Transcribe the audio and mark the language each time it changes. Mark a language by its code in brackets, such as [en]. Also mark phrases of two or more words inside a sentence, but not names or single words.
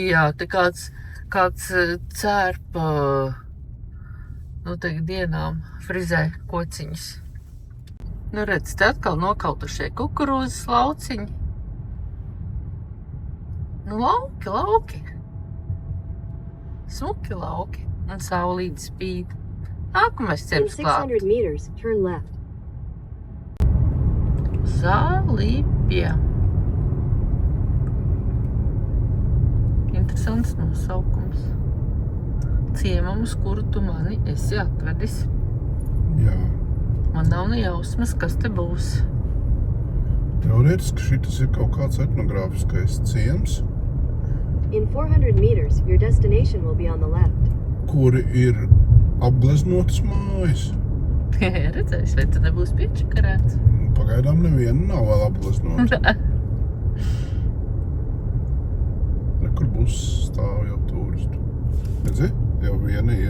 [lv] Jā, te kāds cērpa noteikti dienām frizē kociņas. Nu redz, te atkal nokautušie kukurūzas lauciņi. Nu lauki. Smuki lauki. Un saulīte spīd. Nākamais In ciems klāt. [en] 600 meters, turn left. [lv] Zālīpja. Interesants nosaukums. Ciemam, uz kuru tu mani esi atvedis. Jā. Man nav ne jausmas, kas te būs. Teorētiski šitas ir kaut kāds etnogrāfiskais ciems, [en] In 400 meters, your destination will be on the left. [lv] kuri ir apgleznotas mājas. Redzēs, vai tu nebūs piečakarēts? Pagaidām neviena nav vēl apgleznota. Kur būs stāv jau turistu. Redzi? Jau viena ir